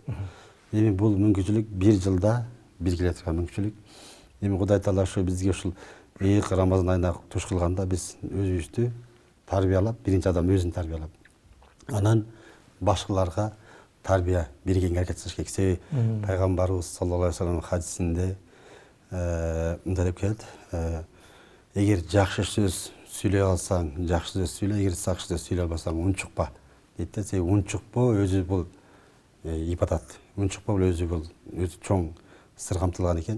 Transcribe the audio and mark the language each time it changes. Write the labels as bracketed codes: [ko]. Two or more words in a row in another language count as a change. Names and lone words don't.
[ky] Эми бул мүмкүнчүлүк бир жылда бир келе турган мүмкүнчүлүк. Эми Кудай Таала ушу бизге ушул ыйык Рамазан айына туш кылганда биз өзүбүздү тарбиялап, биринчи адам өзүн тарбиялап, анан башкаларга тарбия бергенге аракет кылыш керек. Себеби пайгамбарыбыз [ar] صلى الله عليه وسلم [ky] хадисинде мындай деп келет: эгер жакшы сөз сүйлөй алсаң, жакшы сөз сүйлө, эгер жакшы сөз сүйлөй албасаң, унчукпа дейт да. Себеби унчукпоо өзү бул ибадат. Унчукпоо бул өзү чоң сыр камтылган экен.